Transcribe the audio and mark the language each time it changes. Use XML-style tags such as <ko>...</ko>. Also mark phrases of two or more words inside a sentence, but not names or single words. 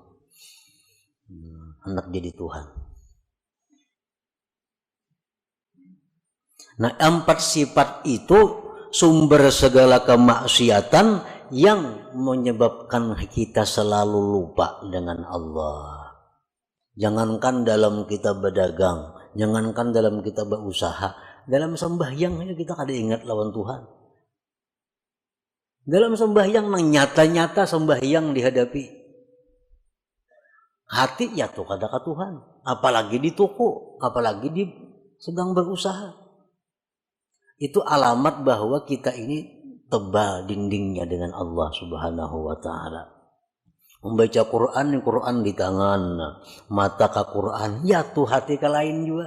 <id>Hendak jadi Tuhan. Nah, 4 sifat itu sumber segala kemaksiatan yang menyebabkan kita selalu lupa dengan Allah. Jangankan dalam kita berdagang, jangankan dalam kita berusaha, dalam sembahyang kita kada ingat lawan Tuhan. Dalam sembahyang nyata-nyata sembahyang dihadapi. Hati ya tuh kada ke Tuhan, apalagi di toko, apalagi di sedang berusaha. Itu alamat bahwa kita ini tebal dindingnya dengan Allah</id> <ar>Subhanahu wa ta'ala.</ar> <id>Membaca Quran di tangan, mata ke Quran, ya tuh hati ke lain juga.</id>